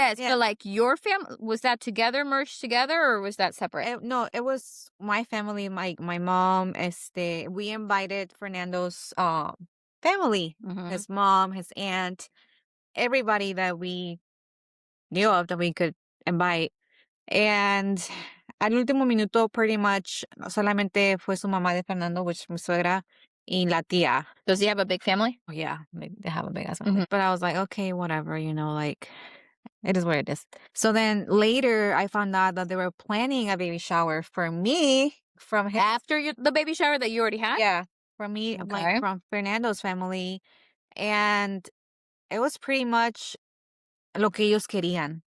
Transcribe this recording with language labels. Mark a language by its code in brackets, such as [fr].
[en] So like your family, was that together, merged together, or was that separate? No, it was my family, my mom. We invited Fernando's family, his mom, his aunt, everybody that we knew of that we could invite. [es] And al último minuto, [en] pretty much, [es] solamente fue su mamá de Fernando, [en] which [es] mi suegra, y la tía. [en] Does he have a big family? Oh, yeah, they have a big ass family. But I was like, okay, whatever, like, it is what it is. So then later, I found out that they were planning a baby shower for me from his, After the baby shower that you already had? yeah, from me, like Okay. from Fernando's family. And it was pretty much [es] lo que ellos querían.